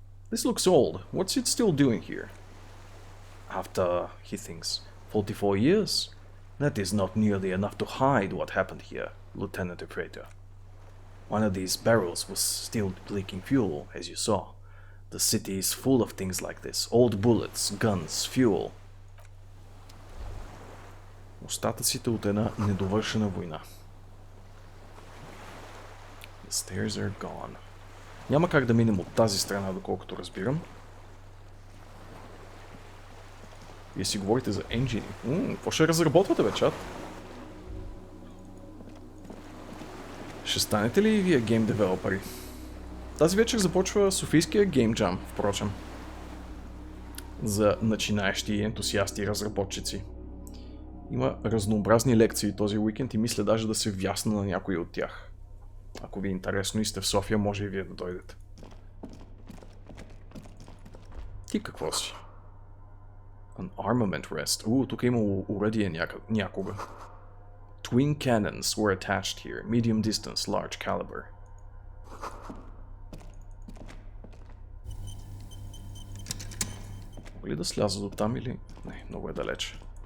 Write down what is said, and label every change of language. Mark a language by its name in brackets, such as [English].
[English] This looks old. What's it still doing here? After, he thinks, 44 years? That is not nearly enough to hide what happened here, Lieutenant Operator. One of these barrels was still leaking fuel, as you saw. The city is full of things like this. Old bullets, guns, fuel. [Bulgarian] Остатъците от една недовършена война. [English] The stairs are gone. [Bulgarian] Няма как да минем от тази страна, доколкото разбирам. Вие си говорите за енджини. Какво ще разработвате, бе, чат? Ще станете ли вие гейм девелопери? Тази вечер започва Софийския Game Jam, впрочем. За начинаещи и ентусиасти разработчици. Има разнообразни лекции този уикенд и мисля даже да се вясна на някои от тях. Ако ви е интересно и сте в София, може и вие да дойдете. Ти какво си? [English] An armament rest. [Bulgarian] Тук е имало уредие някога. [English] Twin cannons were attached here. Medium distance, large caliber. [Bulgarian] Мога ли да сляза до там или... Не, много е далеч.